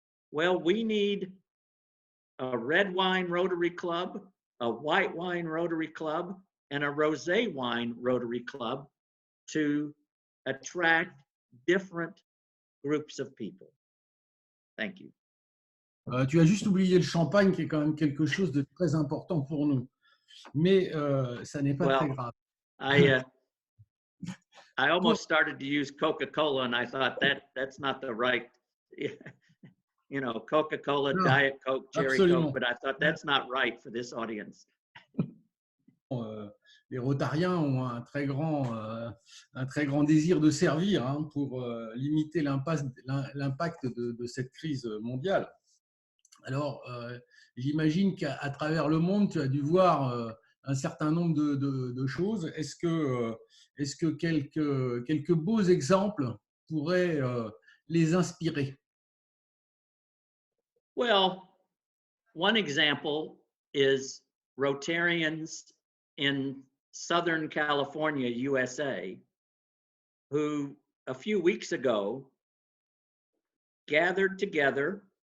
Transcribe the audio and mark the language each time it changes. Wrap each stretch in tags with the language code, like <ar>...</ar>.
<en>Well, we need a red wine Rotary Club, a white wine Rotary Club, and a rosé wine Rotary Club to attract different groups of people. Thank you.</en> <fr>Tu as juste oublié le champagne, qui est quand même quelque chose de très important pour nous. Mais ça n'est pas très grave.</fr> <en>I almost started to use Coca-Cola, and I thought that's not the right, you know, Coca-Cola, No, Diet Coke, Cherry</en> <fr>absolument.</fr> <en>Coke, but I thought that's not right for this audience.</en> <fr>Les Rotariens ont un très grand désir de servir pour limiter l'impact de cette crise mondiale. Alors, j'imagine qu'à travers le monde, tu as dû voir un certain nombre de choses. Est-ce que quelques beaux exemples pourraient les inspirer?</fr> <en>Well, one example is Rotarians in Southern California, USA, who a few weeks ago gathered together</en>